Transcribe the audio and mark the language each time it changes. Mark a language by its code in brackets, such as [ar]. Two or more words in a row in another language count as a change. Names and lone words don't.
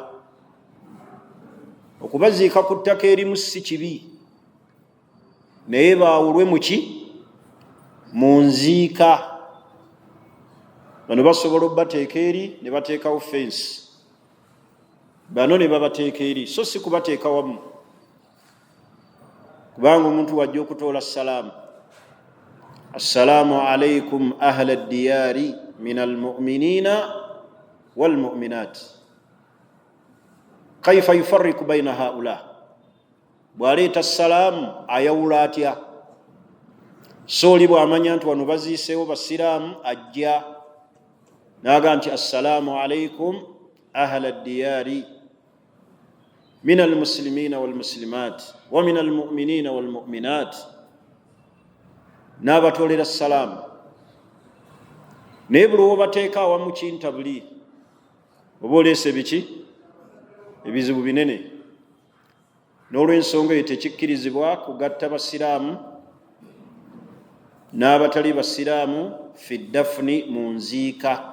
[lg] Okubaziika ku ttaka erimu si kibi, naye baawulwe muki mu nziika. Bano basobola obbateeka eri ne bateekawo fensi, bano ne babateeka eri, so si kubateeka wamu. Kubanga omuntu wajja okutoola salaamu, [ar] السلام عليكم أهل الديار من المؤمنين والمؤمنات، كيف يفرق بين هؤلاء. [lg] Bw'aleeta salaamu ayawula atya? So oli bw'amanya nti wano baziiseewo basiraamu, ajja n'aga nti [ar] السلام عليكم أهل الديار من المسلمين والمسلمات ومن المؤمنين والمؤمنات, [lg] n'abatolera salaamu. Naye buli obateeka awamu kintabuli, oba oleese biki? Ebizibu binene. N'olw'ensonga eyo tekikkirizibwa kugatta basiraamu n'abatali basiraamu [ar] في الدفن, [lg] mu nziika.